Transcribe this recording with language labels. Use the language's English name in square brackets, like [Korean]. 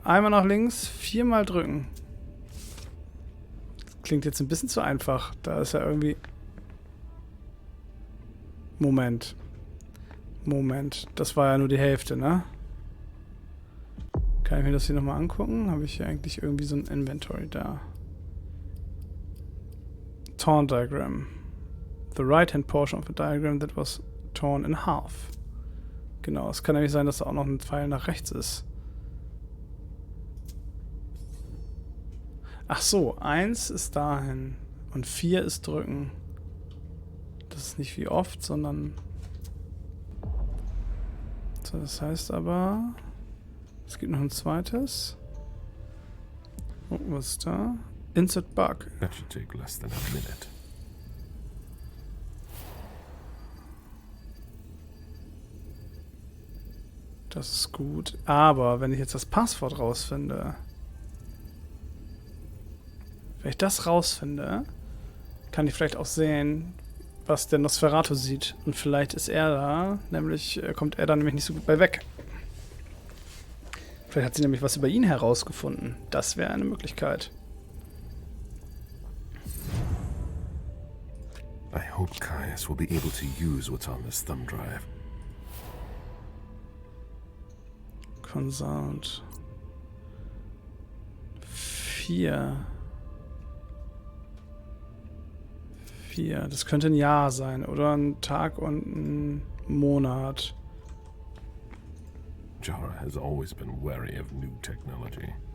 [German] Einmal nach links, viermal drücken. Das klingt jetzt ein bisschen zu einfach. Da ist ja irgendwie... Moment. Das war ja nur die Hälfte, ne? Kann ich mir das hier nochmal angucken? Habe ich hier eigentlich irgendwie so ein Inventory da? [English] Torn Diagram. The right-hand portion of the diagram that was torn in half. [German] Genau, es kann nämlich sein, dass da auch noch ein Pfeil nach rechts ist. Ach so, 1 ist dahin und 4 ist drücken. Das ist nicht wie oft, sondern... So, das heißt aber... Es gibt noch ein zweites. Oh, was ist da? Insert Bug. [English] That should take less than a minute. [German] Das ist gut. Aber wenn ich jetzt das Passwort rausfinde... Wenn ich das rausfinde, kann ich vielleicht auch sehen, was der Nosferatu sieht. Und vielleicht ist er da, kommt er da nämlich nicht so gut bei weg. Vielleicht hat sie nämlich was über ihn herausgefunden. Das wäre eine Möglichkeit. [English] I hope Caius will be able to use what's on this thumb drive. Consult. 4. [German] Das könnte ein Jahr sein oder ein Tag und ein Monat. [English] Jara has always been wary of new technology.